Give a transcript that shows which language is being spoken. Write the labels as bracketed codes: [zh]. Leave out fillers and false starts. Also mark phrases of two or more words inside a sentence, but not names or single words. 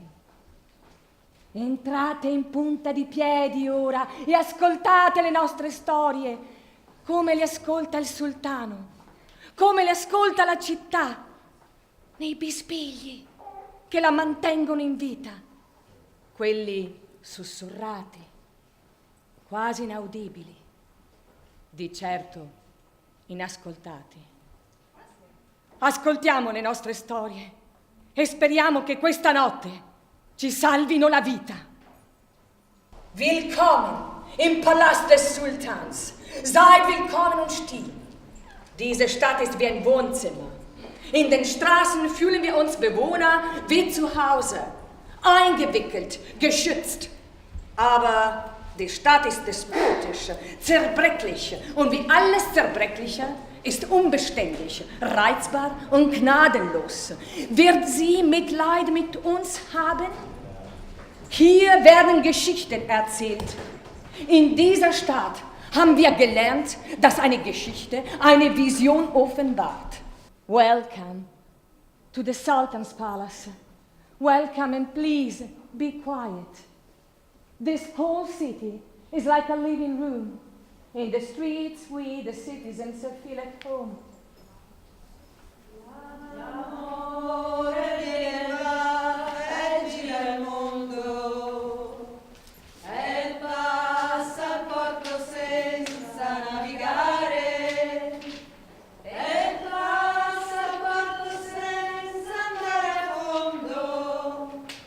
[it] Entrate in punta di piedi ora e ascoltate le nostre storie, come le ascolta il sultano, come le ascolta la città, nei bisbigli che la mantengono in vita, quelli sussurrati, quasi inaudibili, di certo inascoltati. Ascoltiamo le nostre storie e speriamo che questa notte ci salvino la vita. [de] Willkommen im Palast des Sultans. Seid willkommen und still. Diese Stadt ist wie ein Wohnzimmer. In den Straßen fühlen wir uns Bewohner wie zu Hause. Eingewickelt, geschützt. Aber die Stadt ist despotisch, zerbrechlich. Und wie alles Zerbrechliche ist unbeständig, reizbar und gnadenlos. Wird sie Mitleid mit uns haben? Hier werden Geschichten erzählt. In dieser Stadt haben wir gelernt, dass eine Geschichte eine Vision offenbart. [en] Welcome to the Sultan's Palace. Welcome and please be quiet. This whole city is like a living room. In the streets we, the citizens, feel at home. [it] L'amore viene e gira il mondo, è il passaporto senza navigare, è il passaporto senza andare a fondo.